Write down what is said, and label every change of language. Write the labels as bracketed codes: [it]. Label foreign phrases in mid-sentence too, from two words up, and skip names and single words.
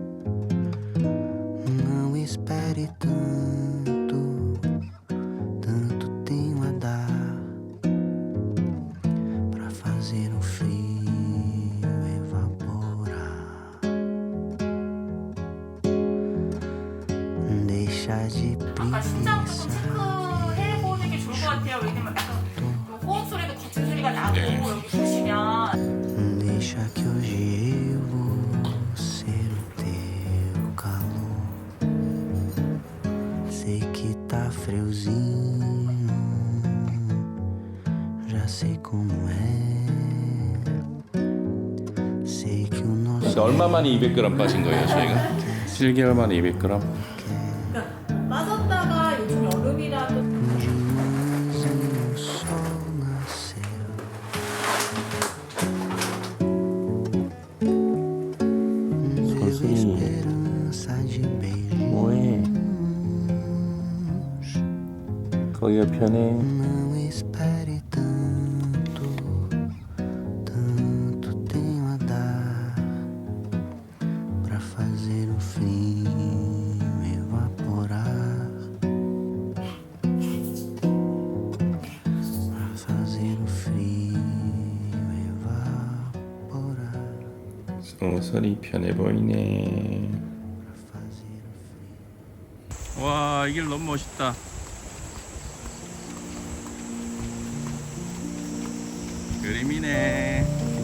[pt] Não espere tanto, tanto tenho a dar pra fazer o frio evaporar. Deixa de [ko] 아까 신장 조금 [pt] preguiça. [ko] 체크해보는 게 좋을 것 같아요. 왜냐면 약간 호흡 소리도 같은 소리가 나고 여기 보시면 [pt] Deixa que hoje eu vou ser o teu calor. Sei que tá friozinho, já sei como é. Sei que o nosso [ko] 그러니까 얼마 만에 200g 빠진 거예요, 저희가? 7개월 만에 200g. 그러니까 빠졌다가 요즘 여름이라도 [pt] de manhãzinho o sol nasceu. Deu esperança de [ko] 뭐해? [pt] beijinhos. [ko] 거기가 편해. [pt] Não espere tanto, tanto tenho a dar pra fazer o frio evaporar. Pra fazer o frio evaporar. [ko] 소설이 편해 보이네. [pt] Pra fazer o frio. [ko] 와, 이 길 너무 멋있다. 그림이네.